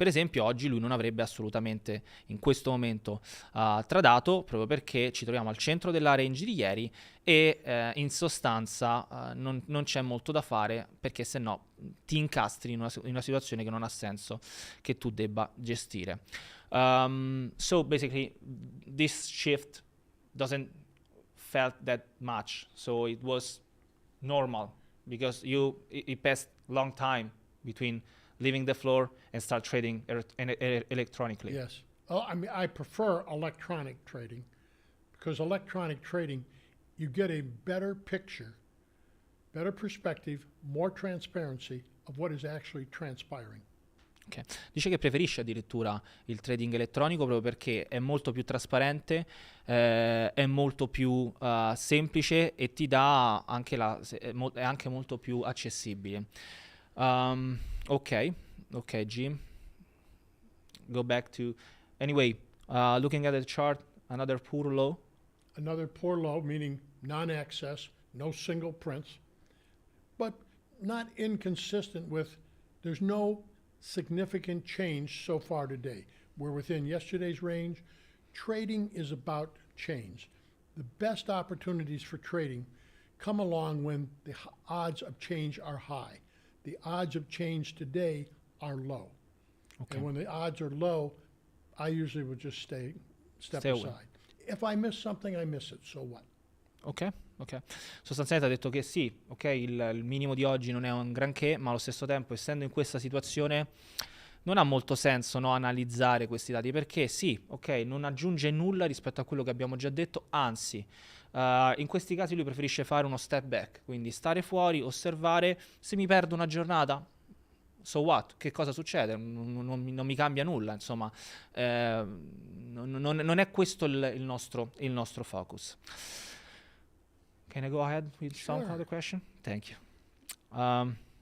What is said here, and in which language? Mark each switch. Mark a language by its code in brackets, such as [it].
[it] Per esempio, oggi lui non avrebbe assolutamente in questo momento tradato, proprio perché ci troviamo al centro della range di ieri, e in sostanza non c'è molto da fare, perché se no ti incastri in una situazione che non ha senso che tu debba gestire. [en] So basically this shift doesn't felt that much, so it was normal, because it passed long time between leaving the floor and start trading electronically. Yes. Oh, I mean, I prefer electronic trading, because electronic trading, you get a better picture, better perspective, more transparency of what is actually transpiring. Okay. [it] Dice che preferisce addirittura il trading elettronico proprio perché è molto più trasparente, è molto più semplice, e ti dà anche è anche molto più accessibile. [en] Ok, Jim. Go back to... Anyway, looking at the chart, another poor low. Another poor low, meaning non-access, no single prints, but not inconsistent with, there's no significant change so far today. We're within yesterday's range. Trading is about change. The best opportunities for trading come along when the odds of change are high. The odds of change today are low. Okay. And when the odds are low, I usually would just step aside. Away. If I miss something, I miss it, so what? Ok. [it] Sostanzialmente ha detto che sì, ok, il minimo di oggi non è un granché, ma allo stesso tempo, essendo in questa situazione, non ha molto senso, no, analizzare questi dati, perché sì, ok, non aggiunge nulla rispetto a quello che abbiamo già detto, anzi, in questi casi lui preferisce fare uno step back, quindi stare fuori, osservare. Se mi perdo una giornata, [en] so what? [it] Che cosa succede? Non mi cambia nulla, insomma, non è questo il nostro focus. [en] Can I go ahead with some other question? Thank you.